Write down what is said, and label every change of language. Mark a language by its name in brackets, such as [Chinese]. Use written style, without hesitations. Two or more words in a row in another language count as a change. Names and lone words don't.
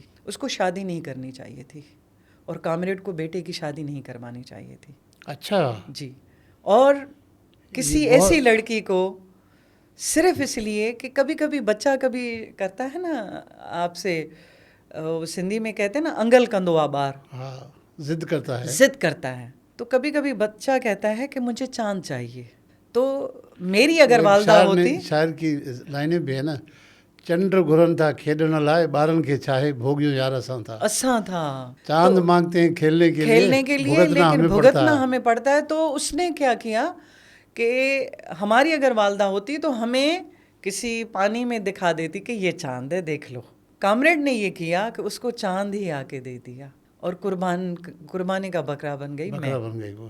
[Hindi] उसको शादी नहीं करनी चाहिए थी और कामरेड को बेटे की शादी नहीं करवानी चाहिए थी। अच्छा जी। और किसी ऐसी लड़की को सिर्फ इसलिए कि कभी कभी बच्चा कभी करता है ना आपसे, सिंधी में कहते हैं ना [Sindhi] अंगल कंदो बार, [Hindi] हाँ, जिद करता है। तो कभी कभी बच्चा कहता है कि मुझे चांद चाहिए। तो मेरी अगर वालदा होती, शायर की लाइनें भी है ना, [Sindhi] चंद्र घुरन था खेडण लाए ॿारनि खे चाहे भोगियो यार असां था। चांद [Hindi] तो मांगते हैं खेलने के लिए लेकिन भुगतना हमें पड़ता है। तो उसने क्या किया कि हमारी अगर वालदा होती तो हमें किसी पानी में दिखा देती कि ये चांद है, देख लो। कामरेड ने ये किया कि उसको चांद ही आके दे दिया और कुर्बानी का बकरा बन गई वो।